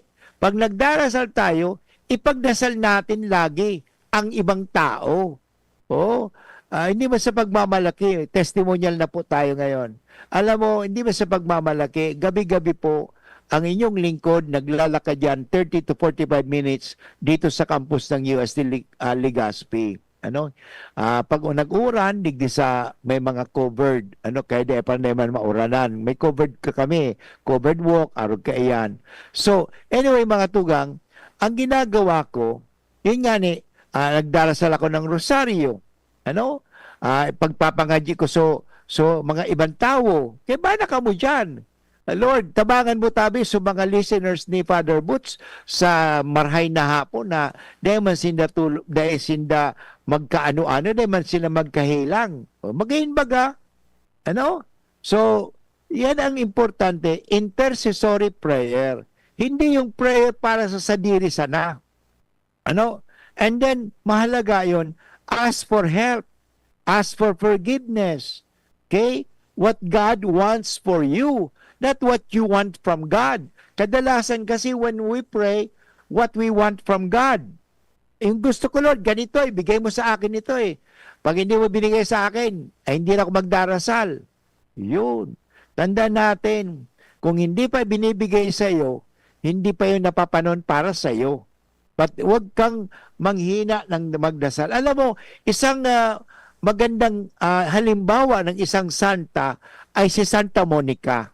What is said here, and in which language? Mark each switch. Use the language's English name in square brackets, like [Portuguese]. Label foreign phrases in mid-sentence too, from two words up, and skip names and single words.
[Filipino] Pag nagdarasal tayo, ipagdasal natin lagi ang ibang tao. Hindi ba sa pagmamalaki, testimonial na po tayo ngayon. Alam mo, hindi ba sa pagmamalaki, gabi-gabi po, ang inyong lingkod naglalakad yan 30 to 45 minutes dito sa campus ng UST Legazpi. [Bikol] Pag nag-uran, digdi sa may mga covered, kaya di pa naman mauranan. May covered ka kami, [English] covered walk, [Bikol] arog ka iyan. [Filipino] So, anyway mga tugang, ang ginagawa ko, yun nga nagdarasal ako ng rosaryo. [Bikol] Pagpapangadyi ko so mga ibang tao. Kaya ba na ka mo dyan? Lord, tabangan mo tabi sa mga listeners ni Father Boots sa marhay na hapon na dahil man sinda magkaano-ano, dahil man sila magkahilang. Magayin baga. So, [Filipino] yan ang importante, [English] intercessory prayer. [Filipino] Hindi yung prayer para sa [Bikol] sadiri sana. [Filipino] And then, mahalaga yon, [English] ask for help. Ask for forgiveness. Okay? What God wants for you. Not what you want from God. [Filipino] Kadalasan kasi [English] when we pray, what we want from God. [Filipino] Yung gusto ko, Lord, ganito, ibigay mo sa akin ito Pag hindi mo binigay sa akin, ay hindi na ako magdarasal. Yun. Tandaan natin, kung hindi pa binibigay sa iyo, hindi pa yun napapanon para sa iyo. Huwag kang manghina ng magdasal. Alam mo, isang magandang halimbawa ng isang santa ay si Santa Monica.